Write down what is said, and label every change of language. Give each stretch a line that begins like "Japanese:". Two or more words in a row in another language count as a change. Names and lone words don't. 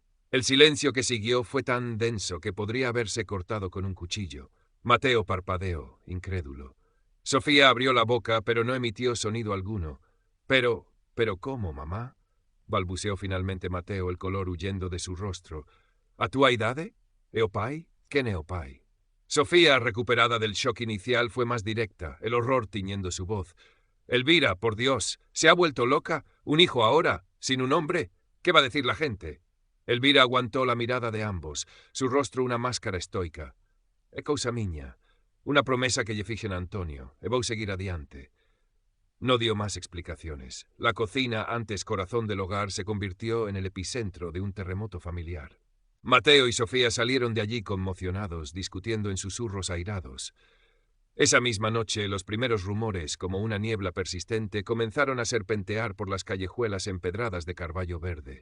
Spanish: El silencio que siguió fue tan denso que podría haberse cortado con un cuchillo. Mateo parpadeó, incrédulo. Sofía abrió la boca, pero no emitió sonido alguno. ¿Pero cómo, mamá?», balbuceó finalmente Mateo, el color huyendo de su rostro.
Galician: «¿A tua idade? E o pai? ¿Qué ne o pai?».
Spanish: Sofía, recuperada del shock inicial, fue más directa, el horror tiñendo su voz. «Elvira, por Dios, ¿se ha vuelto loca? ¿Un hijo ahora? ¿Sin un hombre? ¿Qué va a decir la gente?». Elvira aguantó la mirada de ambos, su rostro una máscara estoica.
Galician: «É cousa miña,
Spanish: una promesa
Galician: que lle fixen a Antonio, e vou seguir adiante».
Spanish: No dio más explicaciones. La cocina, antes corazón del hogar, se convirtió en el epicentro de un terremoto familiar. Mateo y Sofía salieron de allí conmocionados, discutiendo en susurros airados. Esa misma noche, los primeros rumores, como una niebla persistente, comenzaron a serpentear por las callejuelas empedradas de Carballo Verde.